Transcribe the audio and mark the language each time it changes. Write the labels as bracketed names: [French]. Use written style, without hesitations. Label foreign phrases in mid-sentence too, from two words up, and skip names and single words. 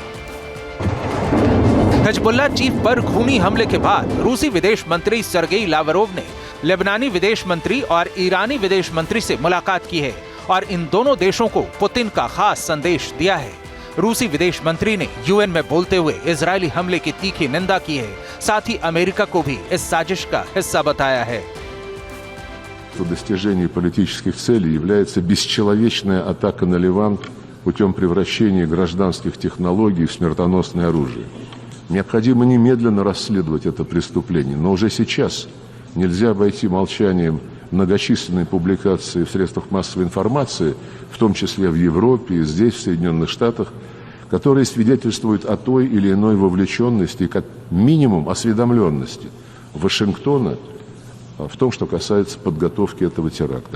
[Hindi] हिजबुल्लाह चीफ पर खूनी हमले के बाद रूसी विदेश मंत्री सर्गेई लावरोव ने लेबनानी विदेश मंत्री और ईरानी विदेश मंत्री से मुलाकात की है और इन दोनों देशों को पुतिन का खास संदेश दिया है। रूसी विदेश मंत्री ने यूएन में बोलते हुए इजरायली हमले की तीखी निंदा की है, साथ ही अमेरिका को भी इस साजिश का हिस्सा बताया है। [Russian] Достижение политических целей является бесчеловечная атака на Ливан путем превращения гражданских технологий в смертоносное оружие. Необходимо немедленно расследовать это преступление, но уже сейчас нельзя обойти молчанием многочисленные публикации в средствах массовой информации, в том числе в Европе и здесь, в Соединенных Штатах, которые свидетельствуют о той или иной вовлеченности и как минимум осведомленности Вашингтона в том, что касается подготовки этого теракта.